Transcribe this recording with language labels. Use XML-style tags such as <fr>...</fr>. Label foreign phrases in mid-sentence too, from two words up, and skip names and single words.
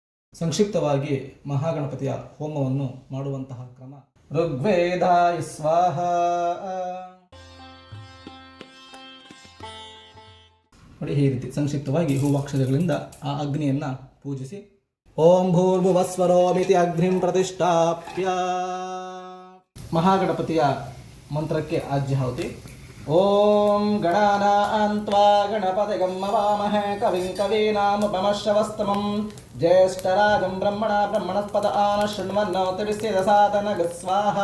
<kn>ಸಂಕ್ಷಿಪ್ತವಾಗಿ ಮಹಾಗಣಪತಿಯ ಹೋಮವನ್ನು ಮಾಡುವಂತಹ ಕ್ರಮ.</kn> <sa>ಋಗ್ವೇದಾಯ ಸ್ವಾಹ.</sa> <kn>ನೋಡಿ, ಈ ರೀತಿ ಸಂಕ್ಷಿಪ್ತವಾಗಿ ಹೂವಾಕ್ಷರಗಳಿಂದ ಆ ಅಗ್ನಿಯನ್ನು ಪೂಜಿಸಿ</kn> <sa>ಓಂ ಭೂರ್ಭುವಸ್ವರೋಮಿತಿ ಅಗ್ನಿಂ ಪ್ರತಿಷ್ಠಾಪ್ಯ.</sa> <kn>ಮಹಾಗಣಪತಿಯ ಮಂತ್ರಕ್ಕೆ ಆಜ್ಯಾಹುತಿ.</kn> <sa>ಓಂ ಗಣಾನಾನ್ತ್ವಾ ಗಣಪತಿಗಂ ಮವಾಮಹೇ ಕವಿಂ ಕವೀನಾಮುಪಮಶ್ರವಸ್ತಮಂ ಜ್ಯೇಷ್ಠರಾಜಂ ಬ್ರಹ್ಮಣಸ್ಪದ ಆನ ಶೃಣ್ವನ್ನೋತಿಭಿಸ್ಸಿದ ಸಾಧನಗ ಸ್ವಾಹಾ.</sa>